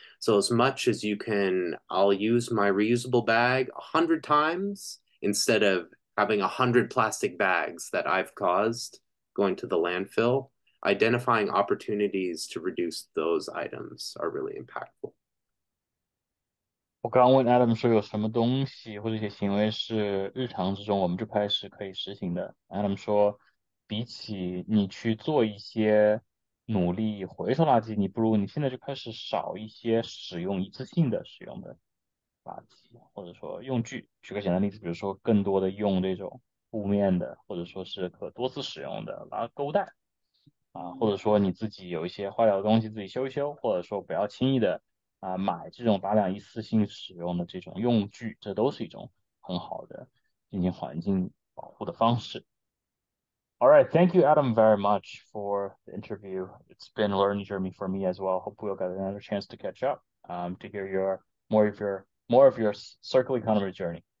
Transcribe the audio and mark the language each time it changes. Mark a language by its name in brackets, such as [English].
[English] So as much as you can, I'll use my reusable bag 100 times instead of having 100 plastic bags that I've caused going to the landfill. Identifying opportunities to reduce those items are really impactful. [Chinese] 我刚刚问 Adam 说有什么东西或者一些行为是日常之中我们就开始可以实行的。 Adam 说，比起你去做一些努力回收垃圾，你不如你现在就开始少一些使用一次性的使用的垃圾，或者说用具。举个简单例子，比如说更多的用这种布面的，或者说是可多次使用的购物袋。或者说你自己有一些坏掉的东西自己修一修，或者说不要轻易的买这种大量一次性使用的这种用具，这都是一种很好的进行环境保护的方式。 [English] All right, thank you, Adam, very much for the interview. It's been a learning journey for me as well. Hope we'll get another chance to catch up, to hear your more of your circle economy journey.